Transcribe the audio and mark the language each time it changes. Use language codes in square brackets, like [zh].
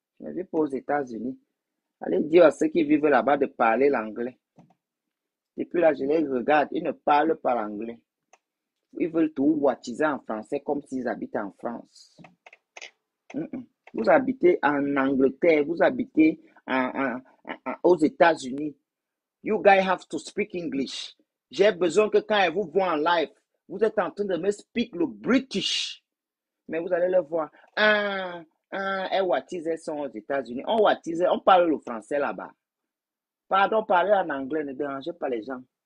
[fr] Je ne vis pas aux États-Unis. Allez dire à ceux qui vivent là-bas de parler l'anglais. Et puis là, je les regarde, ils ne parlent pas l'anglais. Ils veulent tout whattiser en français comme s'ils habitent en France. Mm -mm. Vous habitez en Angleterre, vous habitez aux États-Unis. [en] You guys have to speak English. [fr] J'ai besoin que quand elle vous voit en live, vous êtes en train de me speak le British. Mais vous allez le voir. Elle watise, elles sont aux États-Unis. On watise, on parle le français là-bas. Pardon, parler en anglais, ne dérangez pas les gens.